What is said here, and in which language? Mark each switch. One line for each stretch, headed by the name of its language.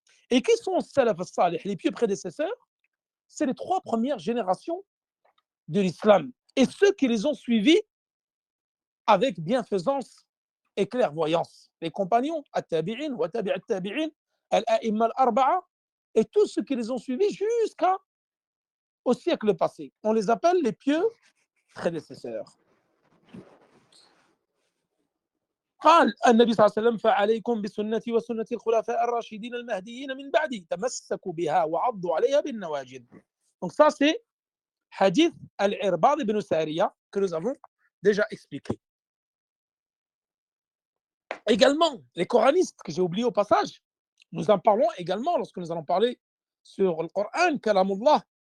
French: Et qui sont les salaf al-Salih, les pieux prédécesseurs? C'est les 3 premières générations de l'islam et ceux qui les ont suivis avec bienfaisance et clairvoyance. Les compagnons, at-tabi'in, wa tabi' at-tabi'in, al-a'imma al-arba'a, et tous ceux qui les ont suivis jusqu'au siècle passé. On les appelle les pieux prédécesseurs.
Arabic: قال النبي صلى الله عليه وسلم فعليكم بسنتي وسنة الخلفاء الراشدين المهديين من بعدي تمسكوا بها وعضوا عليها بالنواجذ.
French: Donc ça c'est hadith al-Irbad ibn Sariya que nous avons déjà expliqué. Également, les coranistes que j'ai oublié au passage, nous en parlons également lorsque nous allons parler sur le Coran, Kalamullah.